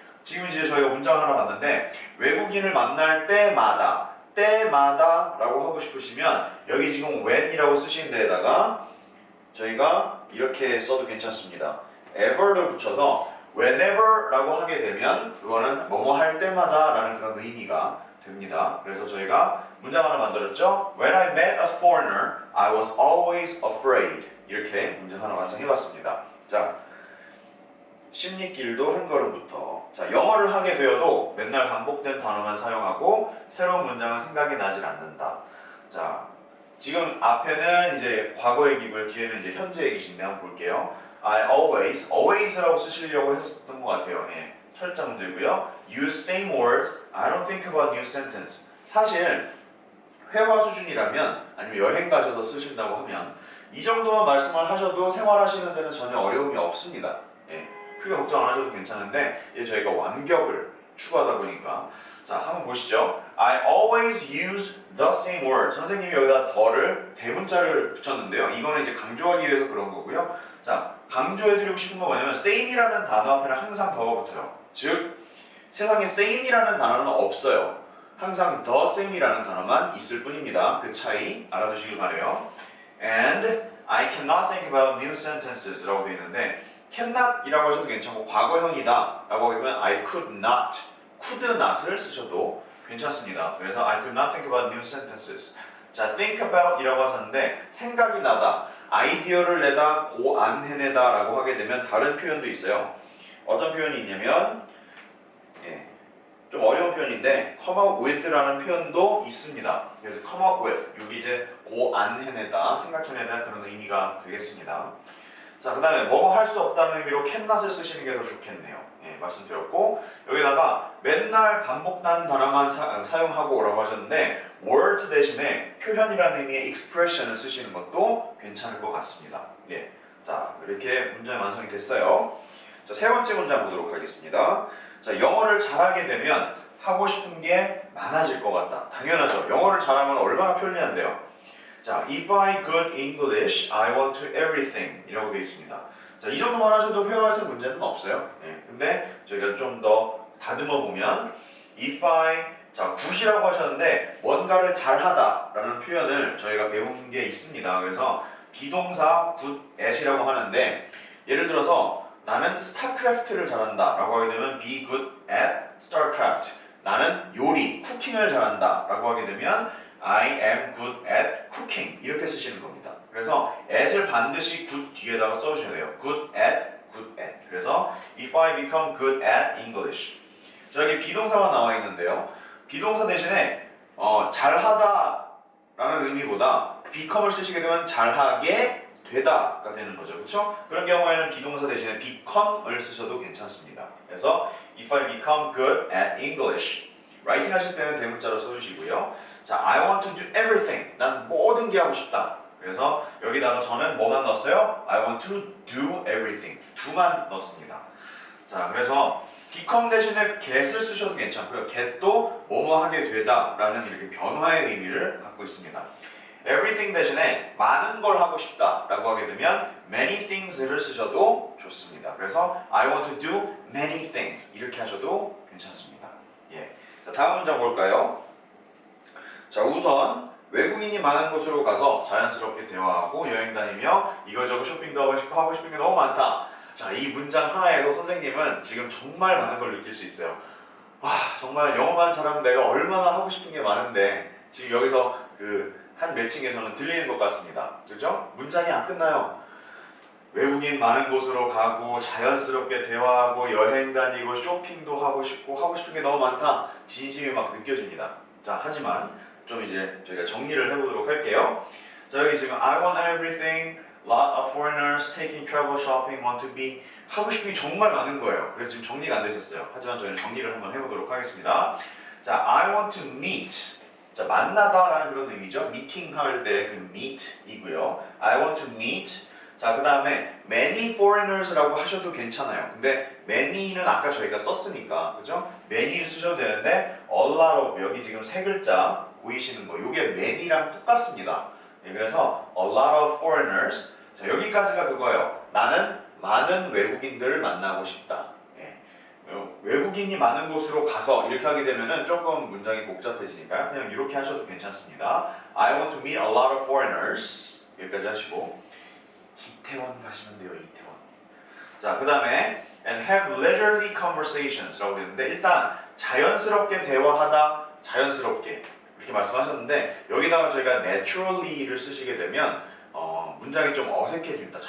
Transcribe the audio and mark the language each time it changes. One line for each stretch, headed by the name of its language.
Korean: 지금 이제 저희가 문장 하나 봤는데 외국인을 만날 때마다 라고 하고 싶으시면 여기 지금 when이라고 쓰신 데에다가 저희가 이렇게 써도 괜찮습니다. ever를 붙여서 whenever 라고 하게 되면 그거는 뭐뭐 할 때마다 라는 그런 의미가 됩니다. 그래서 저희가 문장 하나 만들었죠.
English: When I met a foreigner, I was always afraid.
Korean: 이렇게 문장 하나 완성해봤습니다. 자, 심리길도 한 걸음부터. 자, 영어를 하게 되어도 맨날 반복된 단어만 사용하고 새로운 문장은 생각이 나질 않는다. 자, 지금 앞에는 이제 과거 얘기고요. 뒤에는 이제 현재 얘기신데 한번 볼게요.
English: I always
Korean: 라고 쓰시려고 했었던 것 같아요. 예. 철자 문제고요.
English: Use same words. I don't think about new sentence.
Korean: 사실 회화 수준이라면 아니면 여행 가셔서 쓰신다고 하면 이 정도만 말씀을 하셔도 생활하시는 데는 전혀 어려움이 없습니다. 예. 크게 걱정 안 하셔도 괜찮은데 이제 저희가 완격을 추구하다 보니까 자, 한번 보시죠.
English: I always use the same word.
Korean: 선생님이 여기다 the를 대문자를 붙였는데요. 이거는 이제 강조하기 위해서 그런 거고요. 자, 강조해드리고 싶은 건 뭐냐면 same이라는 단어 앞에는 항상 the가 붙어요. 즉 세상에 same이라는 단어는 없어요. 항상 the same이라는 단어만 있을 뿐입니다. 그 차이 알아두시길 바래요.
English: And I cannot think about new sentences
Korean: 라고 되어 있는데 cannot 이라고 하셔도 괜찮고 과거형이다 라고 하면
English: I could not
Korean: 을 쓰셔도 괜찮습니다.
English: 그래서 I could not think about new sentences.
Korean: 자, think about 이라고 하셨는데 생각이 나다, 아이디어를 내다, 고안해내다 라고 하게 되면 다른 표현도 있어요. 어떤 표현이 있냐면 좀 어려운 표현인데 come up with라는 표현도 있습니다. 그래서 come up with 여기 이제 고안해내다, 생각해내다 그런 의미가 되겠습니다. 자, 그 다음에 뭐뭐 할 수 없다는 의미로 cannot을 쓰시는 게 더 좋겠네요. 예, 말씀드렸고 여기다가 맨날 반복된 단어만 사용하고 오라고 하셨는데 word 대신에 표현이라는 의미의 expression을 쓰시는 것도 괜찮을 것 같습니다. 예, 자, 이렇게 문장이 완성이 됐어요. 자, 세 번째 문장 보도록 하겠습니다. 자, 영어를 잘하게 되면 하고 싶은 게 많아질 것 같다. 당연하죠. 영어를 잘하면 얼마나 편리한데요.
English: 자, if I good English, I want to everything
Korean: 이라고 되어 있습니다. 자, 이 정도만 하셔도 회화하실 문제는 없어요. 예, 근데 저희가 좀 더 다듬어 보면 if I 자, good이라고 하셨는데 뭔가를 잘하다 라는 표현을 저희가 배운 게 있습니다. 그래서 비동사 good at이라고 하는데 예를 들어서 나는 스타크래프트를 잘한다 라고 하게 되면
English: be good at StarCraft.
Korean: 나는 요리, 쿠킹을 잘한다 라고 하게 되면
English: I am good at cooking
Korean: 이렇게 쓰시는 겁니다. 그래서 at을 반드시 good 뒤에다가 써주셔야 돼요.
English: good at, good at. 그래서 if I become good at English.
Korean: 저기 비동사가 나와 있는데요. 비동사 대신에 잘하다 라는 의미보다 become을 쓰시게 되면 잘하게 되다가 되는 거죠. 그렇죠? 그런 경우에는 비동사 대신에 become을 쓰셔도 괜찮습니다. 그래서
English: if I become good at English
Korean: 라이팅 하실 때는 대문자로 써주시고요.
English: 자, I want to do everything.
Korean: 난 모든 게 하고 싶다. 그래서 여기다가 저는 뭐만 넣었어요?
English: I want to do everything.
Korean: do만 넣습니다. 자, 그래서 become 대신에 get을 쓰셔도 괜찮고요. get도 뭐뭐 하게 되다 라는 이렇게 변화의 의미를 갖고 있습니다. everything 대신에 많은 걸 하고 싶다 라고 하게 되면 many things를 쓰셔도 좋습니다.
English: 그래서 I want to do many things
Korean: 이렇게 하셔도 괜찮습니다. 예. 자, 다음 문장 볼까요? 자, 우선 외국인이 많은 곳으로 가서 자연스럽게 대화하고 여행 다니며 이거저거 쇼핑도 하고 싶은 게 너무 많다. 자, 이 문장 하나에서 선생님은 지금 정말 많은 걸 느낄 수 있어요. 와, 정말 영어만 잘하면 내가 얼마나 하고 싶은 게 많은데 지금 여기서 그 한 매칭에서는 들리는 것 같습니다. 그죠? 문장이 안 끝나요. 외국인 많은 곳으로 가고 자연스럽게 대화하고 여행 다니고 쇼핑도 하고 싶은 게 너무 많다. 진심이 막 느껴집니다. 자, 하지만 좀 이제 저희가 정리를 해보도록 할게요. 자, 여기 지금
English: I want everything, lot of foreigners taking travel shopping, want to be
Korean: 하고 싶은 게 정말 많은 거예요. 그래서 지금 정리가 안 되셨어요. 하지만 저희는 정리를 한번 해보도록 하겠습니다.
English: 자, I want to meet.
Korean: 자, 만나다 라는 그런 의미죠. meeting 할 때 그 meet이고요.
English: I want to meet.
Korean: 자, 그 다음에 many foreigners라고 하셔도 괜찮아요. 근데 many는 아까 저희가 썼으니까, 그죠? many를 쓰셔도 되는데 a lot of 여기 지금 세 글자 보이시는 거, 이게 many랑 똑같습니다.
English: 예, 그래서 a lot of foreigners.
Korean: 자, 여기까지가 그거예요. 나는 많은 외국인들을 만나고 싶다. 예. 외국인이 많은 곳으로 가서 이렇게 하게 되면은 조금 문장이 복잡해지니까요. 그냥 이렇게 하셔도 괜찮습니다.
English: I want to meet a lot of foreigners.
Korean: 여기까지 하시고. 이태원 가시면 돼요. 이태원. 자, 그 다음에
English: and have leisurely conversations
Korean: 라고 되는데 일단 자연스럽게 대화하다, 자연스럽게 이렇게 말씀하셨는데 여기다가 저희가 naturally를 쓰시게 되면 문장이 좀 어색해집니다.